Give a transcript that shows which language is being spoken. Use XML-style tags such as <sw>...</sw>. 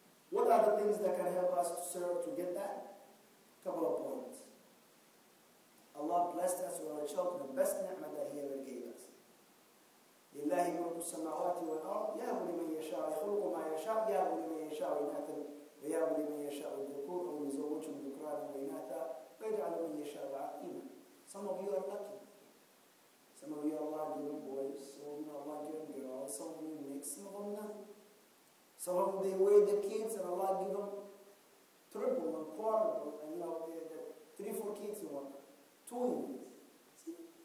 <en>What are the things that can help us to serve to get that? Couple of points. Allah blessed us with our children, the best ni'mah that He ever gave us.</en> <ar>لله ملك السماوات والأرض يهب لمن يشاء يخلق ما يشاء يهب لمن يشاء إناثا ويهب لمن يشاء الذكور أو يزوجهم ذكرانا وإناثا ويجعل من يشاء عقيما.</ar> <en>Some of you are lucky. Some of you Allah give them boys, some of you Allah give them girls, some of you mix, some of them not. Some of them they weigh the kids and Allah give them triple and quadruple and the 3-4 kids in one. Twins. See?</en>